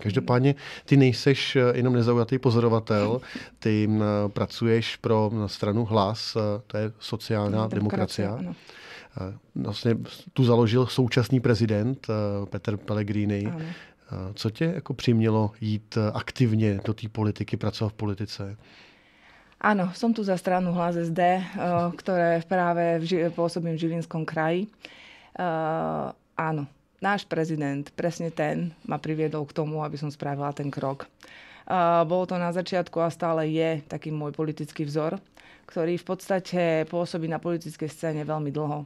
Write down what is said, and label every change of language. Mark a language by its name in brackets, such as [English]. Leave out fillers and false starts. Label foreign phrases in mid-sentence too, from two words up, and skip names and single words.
[Czech] Každopádně ty nejseš jenom nezaujatý pozorovatel, ty pracuješ pro stranu Hlas, to je sociální demokracie. Vlastně tu založil současný prezident Peter Pellegrini. Ano. Co tě jako přimělo jít aktivně do té politiky, pracovat v politice? [Slovak] Áno, som tu za stranu Hlas SD, ktoré práve pôsobím v Žilinskom kraji. Áno, náš prezident, presne ten, ma priviedol k tomu, aby som spravila ten krok. Bolo to na začiatku a stále je taký môj politický vzor, ktorý v podstate pôsobí na politickej scéne veľmi dlho.